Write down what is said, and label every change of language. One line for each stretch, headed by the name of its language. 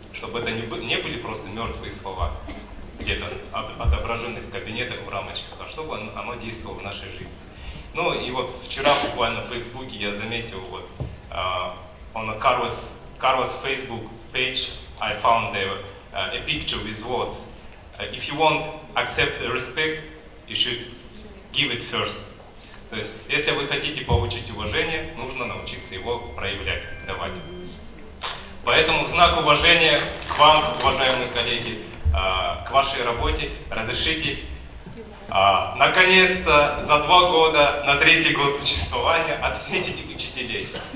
Russian: Чтобы это не были просто мертвые слова, где-то отображены в кабинетах, в рамочках, а чтобы оно действовало в нашей жизни. Ну и вот вчера буквально в Фейсбуке я заметил, вот,
English: on a Carlos Facebook page, I found a picture with words. If you want accept respect, you should give it first.
Russian: То есть, если вы хотите получить уважение, нужно научиться его проявлять, давать. Поэтому в знак уважения к вам, уважаемые коллеги, к вашей работе, разрешите наконец-то за 2 года, на 3-й год существования, отметить учителей.